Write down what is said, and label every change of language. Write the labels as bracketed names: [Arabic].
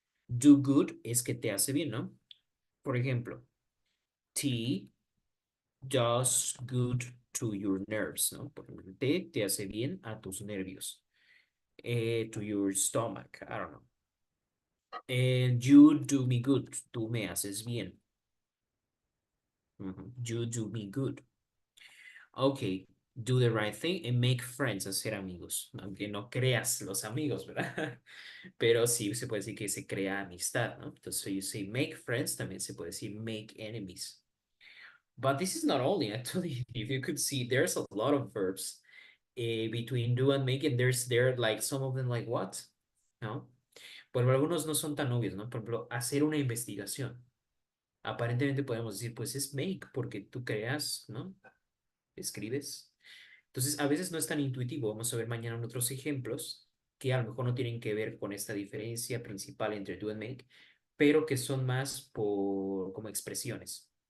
[English] Do good [Spanish] es que te hace bien, ¿no? Por ejemplo, [English] tea does good to your nerves, [Spanish] ¿no? Por ejemplo, té te hace bien a tus nervios. [English] To your stomach, I don't know. And you do me good. [Spanish] Tú me haces bien. [English] You do me good. Okay, do the right thing and make friends, [Spanish] hacer amigos, aunque no creas los amigos, ¿verdad? Pero sí se puede decir que se crea amistad, ¿no? Entonces, [English] so you say make friends, [Spanish] también se puede decir [English] make enemies. But this is not only, actually, if you could see, there's a lot of verbs between do and make, and there like some of them like what, ¿no? [Spanish] Pero algunos no son tan obvios, ¿no? Por ejemplo, hacer una investigación. Aparentemente podemos decir, pues es make, porque tú creas, ¿no? Escribes. Entonces, a veces no es tan intuitivo. Vamos a ver mañana en otros ejemplos que a lo mejor no tienen que ver con esta diferencia principal entre do and make, pero que son más por como expresiones.